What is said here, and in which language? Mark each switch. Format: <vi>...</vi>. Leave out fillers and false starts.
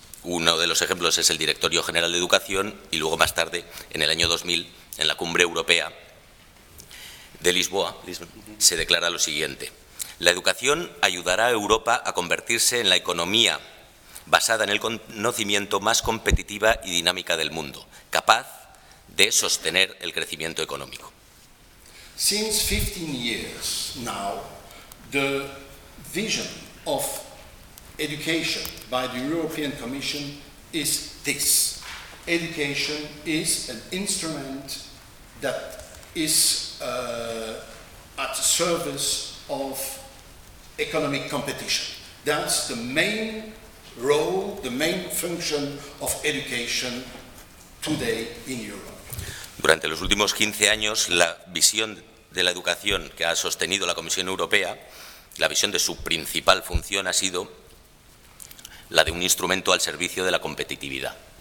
<es>Uno de los ejemplos es el Directorio General de Educación y luego más tarde, en el año 2000, en la Cumbre Europea de Lisboa, se declara lo siguiente. La educación ayudará a Europa a convertirse en la economía basada en el conocimiento más competitiva y dinámica del mundo, capaz de sostener el crecimiento económico.</es> <en>Since 15 years now, the vision of education by the European Commission is this. Education is an instrument that is at the service of economic competition. That's the main role, the main function of education today in Europe.</en> <es>Durante los últimos 15 años, la visión de la educación que ha sostenido la Comisión Europea, la visión de su principal función ha sido la de un instrumento al servicio de la competitividad.</es>